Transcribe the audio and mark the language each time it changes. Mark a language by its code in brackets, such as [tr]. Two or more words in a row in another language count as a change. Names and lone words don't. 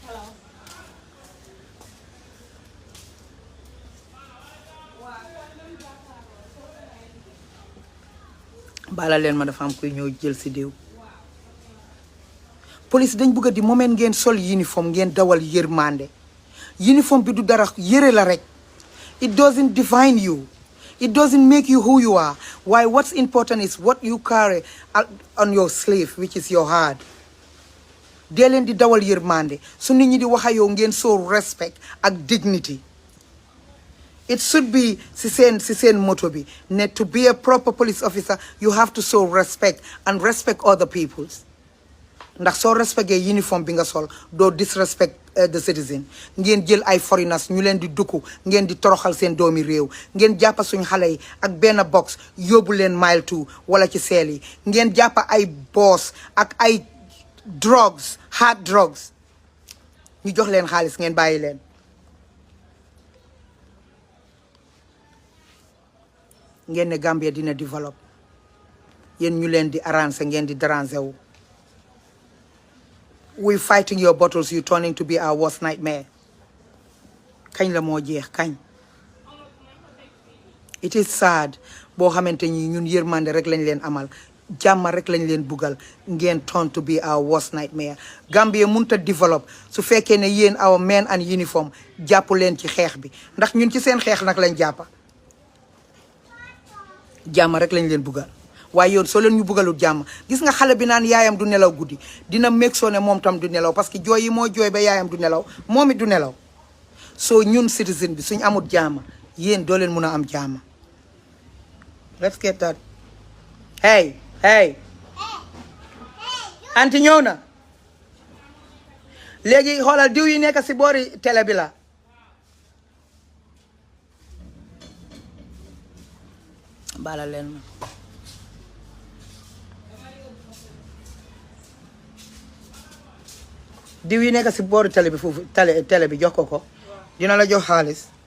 [wo] bala leen ma dafa am kuy ñëw jël si déew police dañ bëgg di moment ngeen sol uniforme ngeen dawal yërmande uniforme bi du dara yëre la rek [en] it doesn't define you it doesn't make you who you are why what's important is what you carry on your sleeve which is your heart [wo] dee leen di dawal yërmande su nit ñi di wax yow ngeen [en] show respect ak dignity. It should be [wo] si seen motto bi ne [en] to be a proper police officer you have to show respect and respect other peoples [wo] ndax soo respecté uniforme bi nga sol doo [en] disrespect the citizen [wo] ngeen jël ay foreigners ñu leen di dukku ngeen di toroxal seen doomi réew ngeen jàppa suñ xale yi ak benn box yóbbu leen mile 2 wala ci seel yi ngeen jàppa ay boss ak ay drugs [en] hard drugs [wo] ñu jox leen xaalis ngeen bàyyi leen ngeen ne Gambia dina develop yéen ñu leen di arranger ngeen di déranger wu [en] we fighting your battles you turning to be our worst nightmare [wo] kañ la moo jeex kañ [en] it is sad [wo] boo xamante ni ñun yërmande rek lañ leen amal jàmm rek lañ leen bugal ngeen [en] turn to be our worst nightmare [wo] Gambia mënut a develop su fekkee ne yéen [en] our men and uniform [wo] jàpp leen ci xeex bi ndax ñun ci seen xeex nag lañ jàppa jàmm rek lañ leen bugal waaye yoon soo leen ñu bugalut jàmm gis nga xale bi naan yaayam du nelaw guddi dina meg soo ne moom tam du nelaw parce que jooy yi moo jooy ba yaayam du nelaw moom it du nelaw soo ñun citizen bi suñ amut jàmm yéen doo leen mun a am jàmm [en] let's get that hey [wo] anti ñëw na léegi xoolal diw yi nekk si boori télé bi la bala leen ma diw yi nekk si boori télé bi foofu télé bi jox ko dina la jox xaalis